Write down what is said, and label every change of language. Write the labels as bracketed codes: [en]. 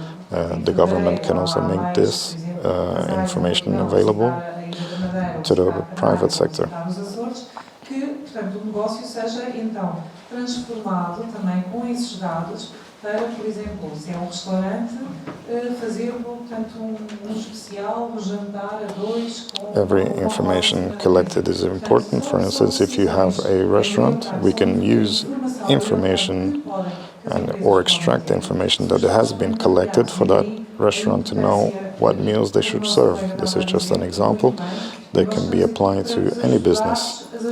[en] The government can also make this information available to the private sector. [pt] Que, portanto, o negócio seja então transformado também com esses dados para, por exemplo, se é restaurante, fazer, portanto, especial jantar a dois com. [en] Every information collected is important. For instance, if you have a restaurant, we can use information or extract information that has been collected for that restaurant to know what meals they should serve. This is just an example that can be applied to any business.